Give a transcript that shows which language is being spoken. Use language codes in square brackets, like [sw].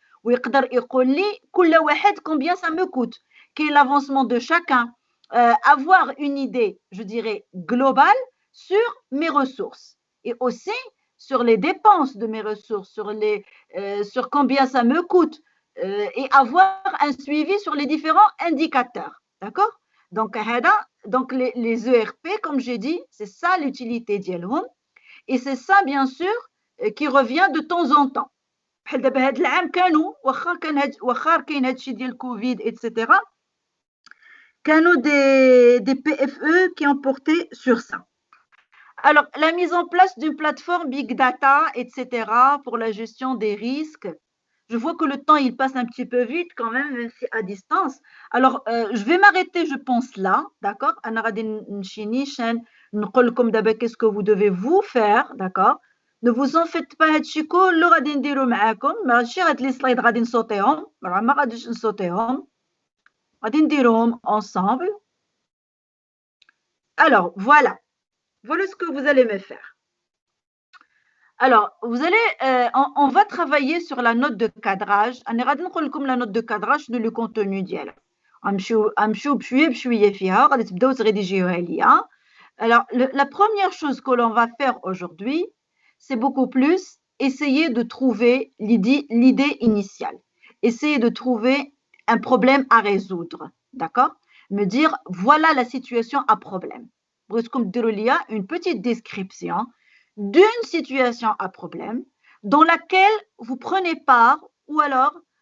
[ar] ويقدر يقول لي كل واحد [fr] combien ça me coûte, quel est l'avancement de chacun, avoir une idée, je dirais, globale sur mes ressources et aussi sur les dépenses de mes ressources, sur combien ça me coûte et avoir un suivi sur les différents indicateurs. D'accord? Donc, les ERP, comme j'ai dit, c'est ça l'utilité [ar] ديالهم [fr] et c'est ça, bien sûr, qui revient de temps en temps. [ar] بحال دابا هاد العام كانوا واخا كاين هادشي ديال الكوفيد etc. كانوا [fr] des PFE qui ont porté sur ça. Alors, la mise en place d'une plateforme Big Data, etc., pour la gestion des risques. Je vois que le temps, il passe un petit peu vite quand même si à distance. Alors, je vais m'arrêter, je pense, là, d'accord? [ar] أنا غادي نمشي نيشان نقول لكم دابا [fr] qu'est-ce que vous devez vous faire, d'accord? Ne vous en faites pas, [ar] هادشي كله غادي نديرو معاكم، ماشي هاد لي سلايد غادي نصوتيهم، ما غاديش نصوتيهم. غادي نديروهم [fr] ensemble. Alors, voilà ce que vous allez me faire. Alors, vous allez, on va travailler sur la note de cadrage. [ar] أنا غادي نقول لكم [fr] la note de cadrage de le contenu [ar] ديالها. غنمشيو بشوية فيها، غادي تبداو تريديجيوها ليا. [fr] Alors, la première chose que l'on va faire aujourd'hui, c'est beaucoup plus essayer de trouver l'idée initiale. Essayer de trouver un problème à résoudre. D'accord? Me dire, voilà la situation à problème. Une petite description d'une situation à problème dans laquelle vous prenez part ou alors